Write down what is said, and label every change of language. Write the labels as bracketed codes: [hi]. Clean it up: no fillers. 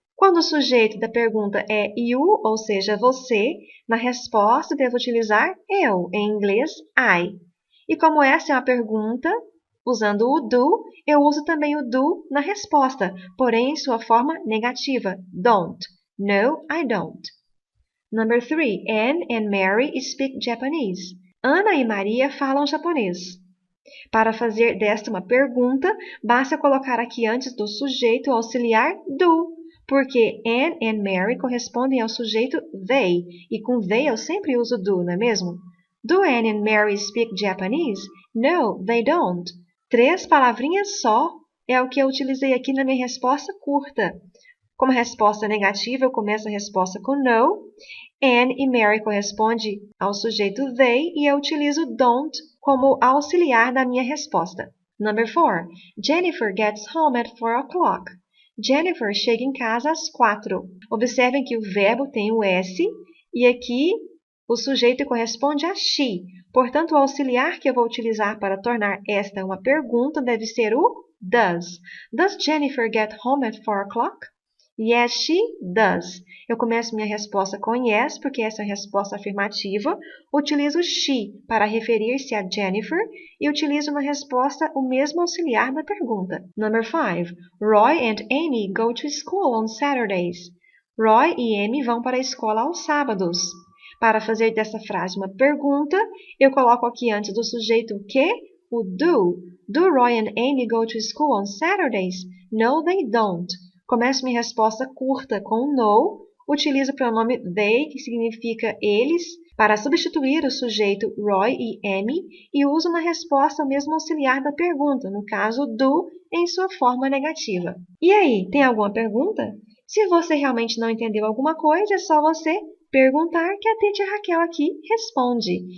[pt] Quando o sujeito da pergunta é you, ou seja, você, na resposta devo utilizar eu, em inglês, I. E como essa é uma pergunta, usando o do, eu uso também o do na resposta, porém em sua forma negativa, don't. [en] No, I don't. Number 3. Anne and Mary speak Japanese. [pt] Ana e Maria falam japonês. Para fazer desta uma pergunta, basta colocar aqui antes do sujeito o auxiliar do, porque Anne and Mary correspondem ao sujeito they, e com they eu sempre uso do, não é mesmo? [en] Do Anne and Mary speak Japanese? No, they don't. [pt] 3 palavrinhas só é o que eu utilizei aqui na minha resposta curta. Como a resposta é negativa, eu começo a resposta com no. Anne e Mary corresponde ao sujeito they e eu utilizo don't como auxiliar da minha resposta. [en] Number 4. Jennifer gets home at 4 o'clock. [pt] Jennifer chega em casa às 4. Observem que o verbo tem o S e aqui o sujeito corresponde a she. Portanto, o auxiliar que eu vou utilizar para tornar esta uma pergunta deve ser o does. [en] Does Jennifer get home at 4 o'clock? Yes, she does. [pt] Eu começo minha resposta com yes, porque essa é a resposta afirmativa. Utilizo she para referir-se a Jennifer e utilizo na resposta o mesmo auxiliar da pergunta. [en] Number 5. Roy and Amy go to school on Saturdays. [pt] Roy e Amy vão para a escola aos sábados. Para fazer dessa frase uma pergunta, eu coloco aqui antes do sujeito o que? O do. [en] Do Roy and Amy go to school on Saturdays? No, they don't. [pt] Começo minha resposta curta com no, utilizo o pronome they, que significa eles, para substituir o sujeito Roy e Amy, e uso na resposta o mesmo auxiliar da pergunta, no caso do, em sua forma negativa. E aí, tem alguma pergunta? Se você realmente não entendeu alguma coisa, é só você perguntar que a Teacher Raquel aqui responde.